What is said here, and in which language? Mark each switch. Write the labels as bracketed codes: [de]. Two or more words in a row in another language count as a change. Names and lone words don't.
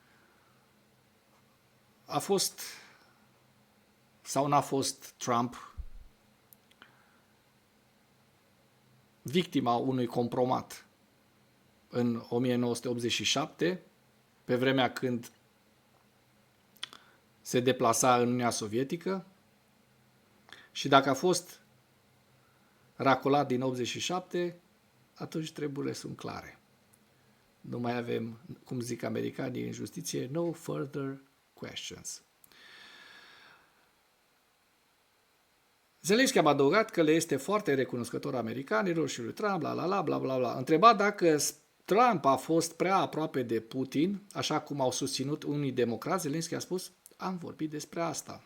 [ro] a fost sau n-a fost Trump victima unui compromat în 1987, pe vremea când se deplasa în Uniunea Sovietică, și dacă a fost racolat din 87, atunci treburile sunt clare. Nu mai avem, cum zic americanii în justiție, [en] no further questions. Zelenski a adăugat că le este foarte recunoscător americanilor și lui Trump, bla bla bla. Întrebat dacă Trump a fost prea aproape de Putin, așa cum au susținut unii democrați, Zelenski a spus, am vorbit despre asta.